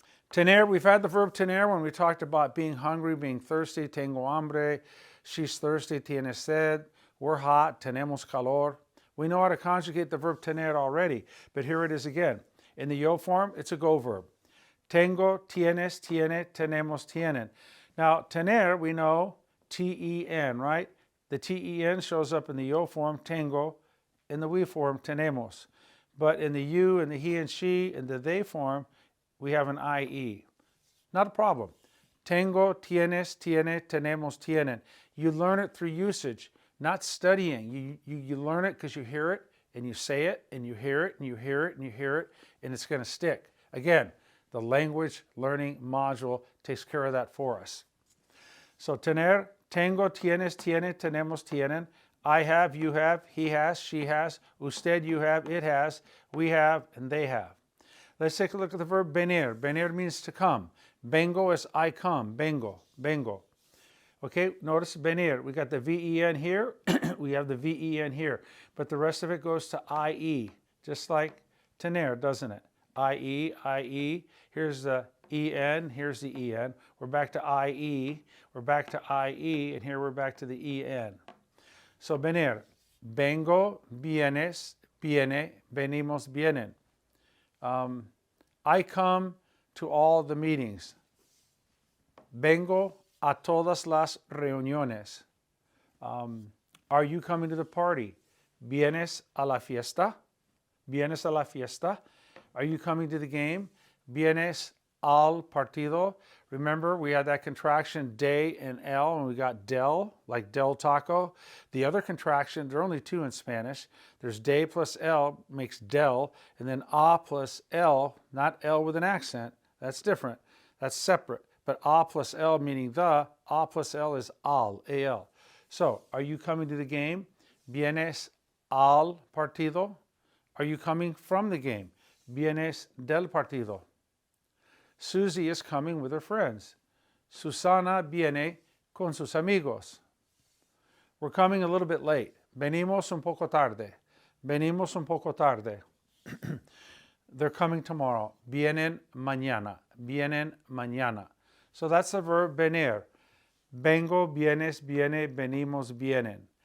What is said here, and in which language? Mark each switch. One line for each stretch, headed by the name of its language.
English: Tener, we've had the verb tener when we talked about being hungry, being thirsty.
Spanish: Tengo hambre.
English: She's thirsty.
Spanish: Tiene sed.
English: We're hot.
Spanish: Tenemos calor.
English: We know how to conjugate the verb tener already, but here it is again. In the yo form, it's a go verb.
Spanish: Tengo, tienes, tiene, tenemos, tienen.
English: Now, tener, we know T-E-N, right? The T-E-N shows up in the yo form, tengo, in the we form, tenemos. But in the you and the he and she and the they form, we have an I-E. Not a problem.
Spanish: Tengo, tienes, tiene, tenemos, tienen.
English: You learn it through usage, not studying. You learn it because you hear it and you say it and you hear it and you hear it and you hear it and it's going to stick. Again, the language learning module takes care of that for us.
Spanish: So tener, tengo, tienes, tiene, tenemos, tienen.
English: I have, you have, he has, she has, usted, you have, it has, we have, and they have. Let's take a look at the verb venir. Venir means to come. Vengo is I come. Vengo, vengo. Okay, notice venir. We got the V-E-N here. We have the V-E-N here. But the rest of it goes to I-E, just like tener, doesn't it? I-E, I-E. Here's the E-N, here's the E-N. We're back to I-E, we're back to I-E, and here we're back to the E-N. So venir.
Spanish: Vengo, vienes, viene, venimos, vienen.
English: I come to all the meetings.
Spanish: Vengo a todas las reuniones.
English: Are you coming to the party?
Spanish: ¿Vienes a la fiesta? ¿Vienes a la fiesta?
English: Are you coming to the game?
Spanish: ¿Vienes al partido?
English: Remember, we had that contraction de and el, and we got del, like del taco. The other contraction, there are only two in Spanish. There's de plus el makes del, and then a plus el, not el with an accent. That's different. That's separate. But a plus el meaning the, a plus el is al, A-L. So, are you coming to the game?
Spanish: ¿Vienes al partido?
English: Are you coming from the game?
Spanish: ¿Vienes del partido?
English: Susie is coming with her friends.
Spanish: Susana viene con sus amigos.
English: We're coming a little bit late.
Spanish: Venimos un poco tarde. Venimos un poco tarde.
English: They're coming tomorrow.
Spanish: Vienen mañana. Vienen mañana.
English: So that's the verb
Spanish: venir. Vengo, vienes, viene, venimos, vienen.